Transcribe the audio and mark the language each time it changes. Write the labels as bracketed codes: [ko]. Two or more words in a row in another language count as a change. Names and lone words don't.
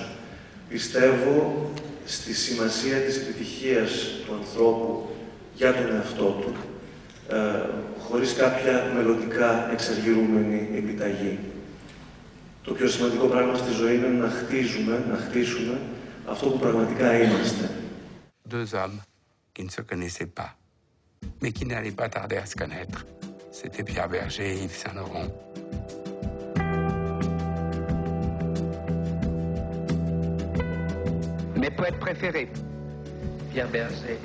[el] Πιστεύω στη σημασία της επιτυχίας του ανθρώπου για τον εαυτό του, χωρίς κάποια μελλοντικά εξαργυρούμενη επιταγή. Το πιο σημαντικό πράγμα στη ζωή είναι να χτίσουμε αυτό που πραγματικά είμαστε. [fr] Deux hommes qui ne se connaissaient pas, mais qui n'allaient pas tarder à se connaître. C'était Pierre Berger et Yves Saint-Laurent. Mes poètes préférés, Pierre Berger.